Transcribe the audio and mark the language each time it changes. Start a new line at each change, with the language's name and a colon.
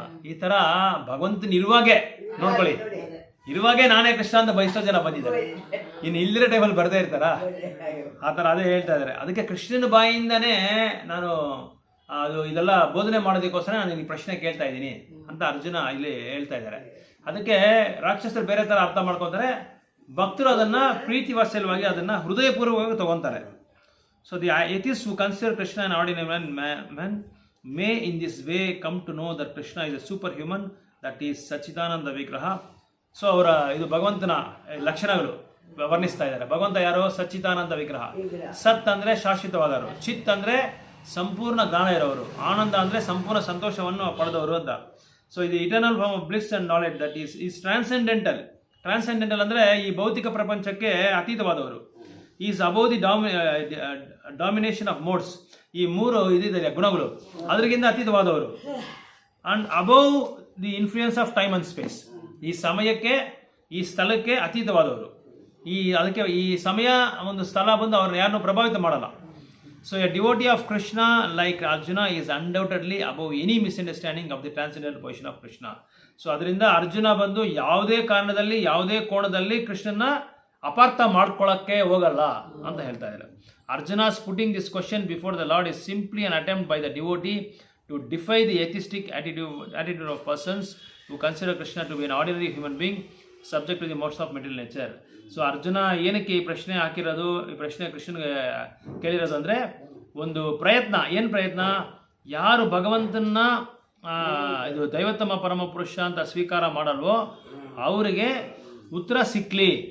Kannada: ಈ ತರ ಭಗವಂತನ ನೋಡ್ಕೊಳ್ಳಿ, ಇರುವಾಗೆ ನಾನೇ ಕೃಷ್ಣ ಅಂತ ಎಷ್ಟೋ ಜನ ಬಂದಿದ್ದಾರೆ, ಇನ್ನು ಇಲ್ಲಿರೋ ಟೈಮಲ್ಲಿ ಬರದೇ ಇರ್ತಾರ. ಆ ಥರ ಅದೇ ಹೇಳ್ತಾ ಇದ್ದಾರೆ. ಅದಕ್ಕೆ ಕೃಷ್ಣನ ಬಾಯಿಂದನೇ ನಾನು ಇದೆಲ್ಲ ಬೋಧನೆ ಮಾಡೋದಕ್ಕೋಸ್ಕರ ನಾನು ಈ ಪ್ರಶ್ನೆ ಕೇಳ್ತಾ ಇದ್ದೀನಿ ಅಂತ ಅರ್ಜುನ ಇಲ್ಲಿ ಹೇಳ್ತಾ ಇದ್ದಾರೆ. ಅದಕ್ಕೆ ರಾಕ್ಷಸರು ಬೇರೆ ಥರ ಅರ್ಥ ಮಾಡ್ಕೊತಾರೆ, ಭಕ್ತರು ಅದನ್ನ ಪ್ರೀತಿ ವಾತ್ಸಲ್ಯವಾಗಿ ಅದನ್ನ ಹೃದಯಪೂರ್ವಕವಾಗಿ ತಗೊಂತಾರೆ.
English: So the atheist who consider Krishna an ordinary man may in this way come to know that Krishna is a superhuman, that he is Sachidananda Vigraha.
Kannada: So ಅವರ ಇದು ಭಗವಂತನ ಲಕ್ಷಣಗಳು ವರ್ಣಿಸ್ತಾ ಇದ್ದಾರೆ. ಭಗವಂತ ಯಾರು? ಸಚ್ಚಿದಾನಂದ ವಿಗ್ರಹ. ಸತ್ ಅಂದ್ರೆ ಶಾಶ್ವತವಾದವರು, ಚಿತ್ ಅಂದ್ರೆ ಸಂಪೂರ್ಣ ಜ್ಞಾನ ಇರೋರು, ಆನಂದ ಅಂದ್ರೆ ಸಂಪೂರ್ಣ ಸಂತೋಷವನ್ನು ಪಡೆದವರು ಅಂತ.
English: So ಇದು eternal form of bliss and knowledge that is transcendental.
Kannada: Transcendental ಅಂದ್ರೆ ಈ ಭೌತಿಕ ಪ್ರಪಂಚಕ್ಕೆ ಅತೀತವಾದವರು.
English: is above the domination of modes,
Kannada: ಈ ಮೂರು ಇದಿದೆ ಗುಣಗಳು, ಅದರಿಗಿಂತ ಅತೀತವಾದವರು.
English: and above the influence of time and space,
Kannada: ಈ ಸಮಯಕ್ಕೆ ಈ ಸ್ಥಳಕ್ಕೆ ಅತೀತವಾದವರು. ಅದಕ್ಕೆ ಈ ಸಮಯ ಒಂದು ಸ್ಥಳ ಬಂದು ಅವ್ರನ್ನ ಯಾರನ್ನೂ ಪ್ರಭಾವಿತ ಮಾಡಲ್ಲ.
English: So a devotee of Krishna like Arjuna is undoubtedly above any misunderstanding of the transcendental position of Krishna.
Kannada: So ಅದರಿಂದ ಅರ್ಜುನ ಬಂದು ಯಾವುದೇ ಕಾರಣದಲ್ಲಿ ಯಾವುದೇ ಕೋಣದಲ್ಲಿ ಕೃಷ್ಣನ ಅಪಾರ್ಥ ಮಾಡ್ಕೊಳ್ಳೋಕ್ಕೆ ಹೋಗಲ್ಲ ಅಂತ ಹೇಳ್ತಾ ಇದ್ದಾರೆ.
English: Arjuna's putting this question before the Lord is simply an attempt by the devotee to defy the atheistic attitude of persons who consider Krishna to be an ordinary human being subject to the modes of material nature.
Kannada: So Arjuna ಏನಕ್ಕೆ ಈ ಪ್ರಶ್ನೆ ಹಾಕಿರೋದು, ಈ ಪ್ರಶ್ನೆ ಕೃಷ್ಣನಿಗೆ ಕೇಳಿರೋದು ಅಂದರೆ ಒಂದು ಪ್ರಯತ್ನ. ಏನು ಪ್ರಯತ್ನ? ಯಾರು ಭಗವಂತನ ಇದು ದೈವೋತ್ತಮ ಪರಮ ಪುರುಷ ಅಂತ ಸ್ವೀಕಾರ ಮಾಡಲ್ವೋ ಅವರಿಗೆ ಉತ್ತರ ಸಿಕ್ಕಲಿ.